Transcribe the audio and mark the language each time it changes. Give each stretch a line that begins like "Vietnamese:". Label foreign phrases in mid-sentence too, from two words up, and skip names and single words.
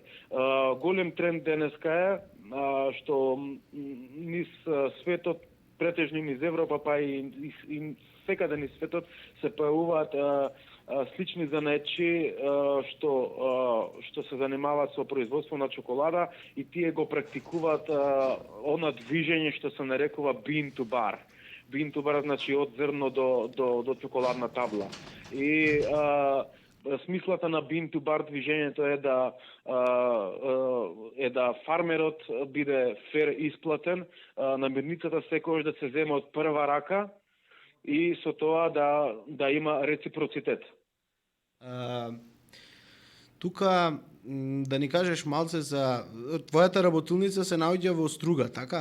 Macedonian: Голем тренд денеска е што низ светот, претежно низ Европа, па и секаде низ светот се појавуваат слични занаечи што се занимаваат со производство на чоколада и тие го практикуваат она движење што се нарекува
English: bean to bar. Bean to bar
Macedonian: значи од зрно до чоколадна табла. И смислата на
English: bean to bar
Macedonian: движењето е да фармерот биде фер исплатен, намирницата секогаш да се зема од прва рака и со тоа да има реципроцитет. Тука да ни кажеш малце за твојата работилница се наоѓа во Струга, така?